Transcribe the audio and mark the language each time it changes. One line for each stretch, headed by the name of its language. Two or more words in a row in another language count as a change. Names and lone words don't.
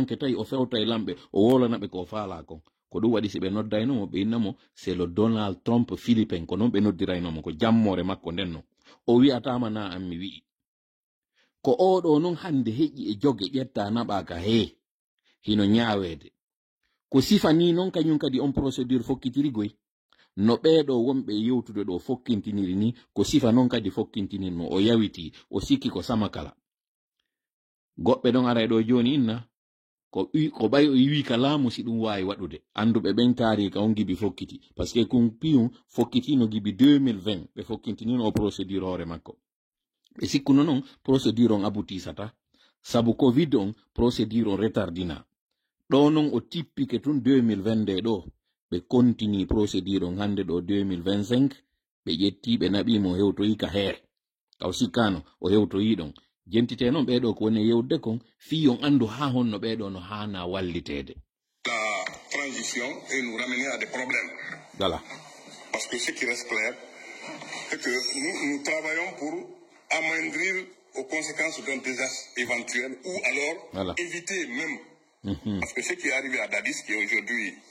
Fula: ke tawi o fewta e lamɓe o wolanaɓe ko faala kon ko ɗum waɗi si ɓe noddaynomo ɓe innamo
French: c'est le Donald Trump philippin
Fula: ko noon ɓe noddiraynomo ko jammore makko nden no o wi'atama na an mi wi'i ko oɗo non hande heƴi e joge ƴetta naɓaka he hino ñaawede ko sifani non kañum kadi on procédure fokkitirigoy no ɓeeɗo wonɓe yewtude ɗo fokkintiniri ni ko sifa non kadi fokkintinirno o yawiti o sikki ko sama kala goɓɓe ɗon ara ɗo joni inna ko ɓay o wi ka laamu si ɗum wawi waɗude anduɓe ɓen taari ka on gibi fokkiti
French: par ce que
Fula: kun piyum fokkitino gibi 2020 ɓe fokkintinino o procédure hoore makko ɓe sikkuno non procédure on aboutisata sabu covid on procédure on retardina ɗo non o tippike tun 2022 ɗo ɓe
French: continue procédure
Fula: on hande ɗo 2025 ɓe ƴetti ɓe naɓimo hewtoyi ka heere kaw sikkano o hewtoyi ɗon jentite noon ɓeɗo ko woni yewde kon fi on andu ha honno ɓeɗo no hana wallitede
French: la transition et nous ramener à des problèmes. Voilà. Parce que ce qui reste clair, c'est que nous travaillons pour amoindrir aux conséquences d'un désastre éventuel ou alors éviter même. Parce que ce qui est arrivé à Dadis, qui est aujourd'hui